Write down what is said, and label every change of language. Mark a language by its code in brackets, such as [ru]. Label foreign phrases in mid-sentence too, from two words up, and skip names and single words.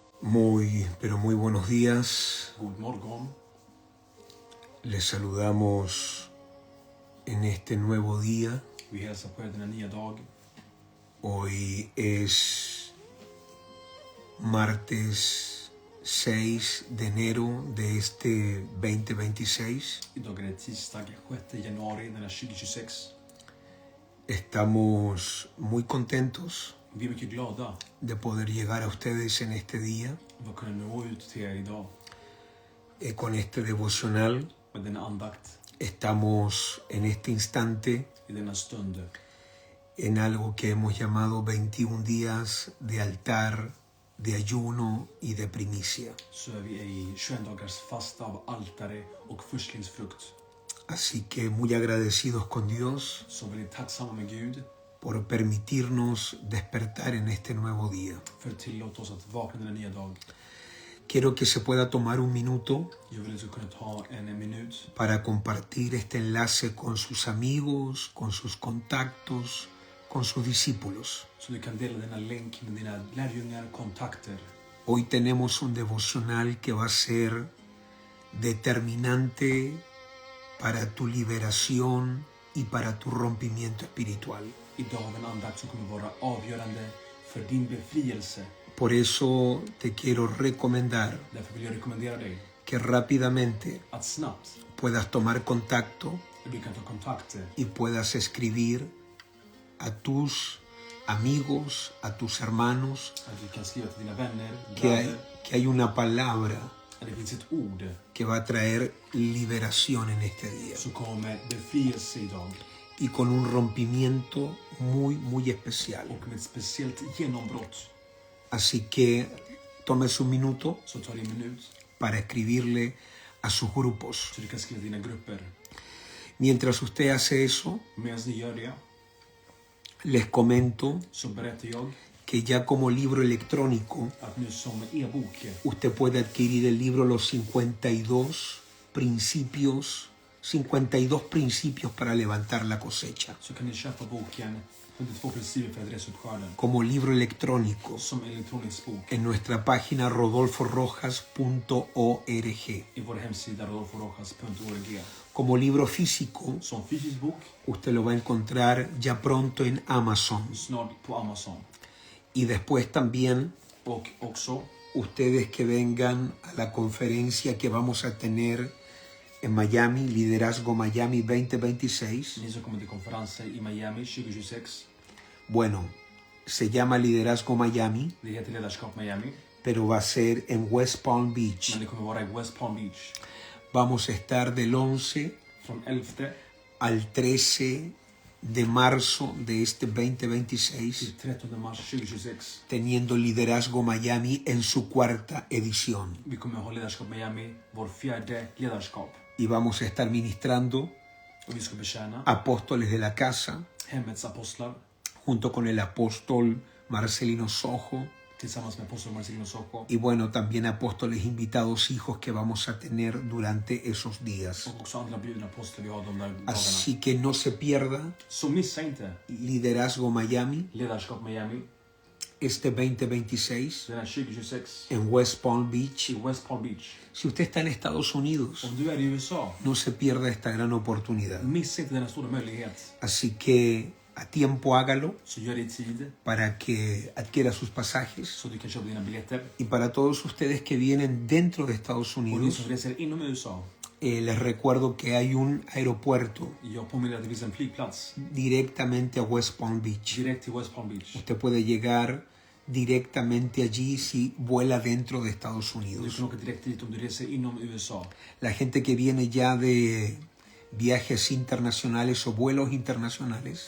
[es] Pero muy buenos días. [sv] God morgon. [es] Les saludamos en este nuevo día. [sv] Vi hälsar på er denna nya dag. [es] Hoy es martes 6 de enero de este 2026. [sv] Idag är det tisdag 6 januari denna 2026. [es] Estamos muy contentos [sv] Vi är mycket glada [es] de poder llegar a ustedes en este día [sv] att kunna nå ut till er idag [es] con este devocional. [sv] med denna andakt [es] Estamos en este instante [sv] i denna stund. [es] en algo que hemos llamado 21 días de altar, de ayuno y de primicia. [sv] Så är vi i 21 dagars fasta av altare och förstlingsfrukt. [es] Así que muy agradecidos con Dios [sv] Så vi är tacksamma med Gud [es] por permitirnos despertar en este nuevo día. [sv] för att tillåta oss att vakna denna nya dag. [es] Quiero que se pueda tomar un minuto [sv] Jag vill att du ska kunna ta en minut [es] para compartir este enlace con sus amigos, con sus contactos, con sus discípulos. [sv] så du kan dela denna länk med dina lärjungar, kontakter. [es] Hoy tenemos un devocional que va a ser determinante para tu liberación y para tu rompimiento espiritual. [sv] Idag har vi en andakt som kommer vara avgörande för din befrielse. [es] Por eso te quiero recomendar [sv] Därför vill jag rekommendera dig [es] que rápidamente [sv] att snabbt [es] puedas tomar contacto [sv] du kan ta kontakt [es] y puedas escribir a tus amigos, a tus hermanos, [sv] att du kan skriva till dina vänner, [es] que hay una palabra [sv] att det finns ett ord [es] que va a traer liberación en este día [sv] som kommer med befrielse idag [es] y con un rompimiento muy especial. [sv] och med ett speciellt genombrott. [es] Así que tomes un minuto [sv] Så tar det en minut [es] para escribirle a sus grupos. [sv] så du kan skriva dina grupper. [es] Mientras usted hace eso, [sv] Medan ni gör det [es] les comento [sv] så berättar jag [es] que ya como libro electrónico [sv] att nu som e-bok [es] usted puede adquirir el libro Los 52 principios para levantar la cosecha. [sv] så kan ni köpa boken 52 principer för att resa upp skörden [es] Como libro electrónico [sv] som elektronisk bok [es] en nuestra página rodolforojas.org. [sv] i vår hemsida rodolforojas.org. [es] Como libro físico, [sv] Som fysisk bok [es] usted lo va a encontrar ya pronto en Amazon. [sv] snart på Amazon. [es] Y después también [sv] Och också [es] ustedes que vengan a la conferencia que vamos a tener en Miami, Liderazgo Miami 2026. [sv] ni som kommer till konferensen i Miami 2026. [es] Bueno, se llama Liderazgo Miami, [sv] Det heter Ledarskap Miami, [es] pero va a ser en West Palm Beach. [sv] men det kommer vara i West Palm Beach. [es] Vamos a estar del 11 [sv] Från 11 [es] al 13 de marzo de este 2026, [sv] till 13 mars 2026. [es] teniendo Liderazgo Miami en su cuarta edición. [sv] Vi kommer ha Ledarskap Miami, vår fjärde ledarskap. [es] Y vamos a estar ministrando [sv] Och vi ska betjäna [es] apóstoles de la casa, [sv] hemmets apostlar [es] junto con el apóstol Marcelino Sojo, [sv] tillsammans med aposteln Marcelino Sojo. [es] y bueno, también apóstoles invitados hijos que vamos a tener durante esos días. [sv] Och också andra bjudna apostlar vi har de där dagarna. [es] Así que no se pierda [sv] Så missa inte [es] Liderazgo Miami [sv] Ledarskap Miami [es] este 2026 [sv] denna 2026 [es] en West Palm Beach. [sv] i West Palm Beach. [es] Si usted está en Estados Unidos, [sv] Om du är i USA, [es] no se pierda esta gran oportunidad. [sv] missa inte denna stora möjlighet. [es] Así que a tiempo hágalo [sv] Så gör det i tid [es] para que adquiera sus pasajes. [sv] så du kan köpa dina biljetter. [es] Y para todos ustedes que vienen dentro de Estados [sv] Och ni [es] Unidos, [sv] som reser inom USA, [es] les recuerdo que hay un aeropuerto [sv] jag påminner att det finns en flygplats [es] directamente a West Palm Beach. [sv] direkt till West Palm Beach. [es] Usted puede llegar directamente allí si vuela dentro de Estados [sv] Du [es] Unidos. [sv] kan åka direkt dit om du reser inom USA. [es] La gente que viene ya de viajes internacionales o vuelos internacionales,